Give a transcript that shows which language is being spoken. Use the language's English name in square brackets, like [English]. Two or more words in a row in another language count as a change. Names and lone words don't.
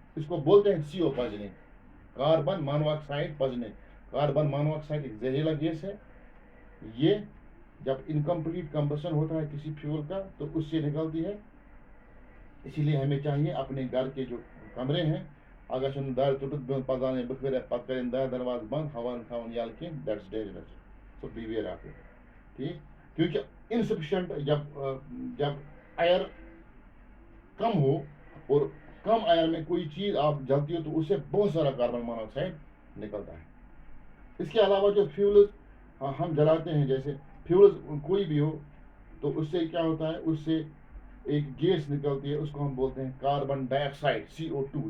[Hindi] इसको बोलते हैं CO पचने, [English] carbon monoxide [Hindi] पचने। कार्बन मोनोऑक्साइड एक जहरीला गैस है, ये जब [English] incomplete combustion [Hindi] होता है किसी फ्यूल का तो उससे निकलती है। इसीलिए हमें चाहिए अपने घर के जो कमरे हैं अगर [Kashmiri] दार तुटुत पजाने बखर पत करें दार दरवाज बंद, हवन थवन यल कह, [English] that's dangerous, so beware of it, [Hindi] ठीक। क्योंकि इनसफिशिएंट जब एयर कम हो और कम एयर में कोई चीज़ आप जलती हो तो उससे बहुत सारा [English] carbon monoxide [Hindi] निकलता है। इसके अलावा जो फ्यूल्स हम जलाते हैं, जैसे फ्यूल्स कोई भी हो तो उससे क्या होता है, उससे एक गैस निकलती है, उसको हम बोलते हैं [English] carbon dioxide, [Hindi] CO2।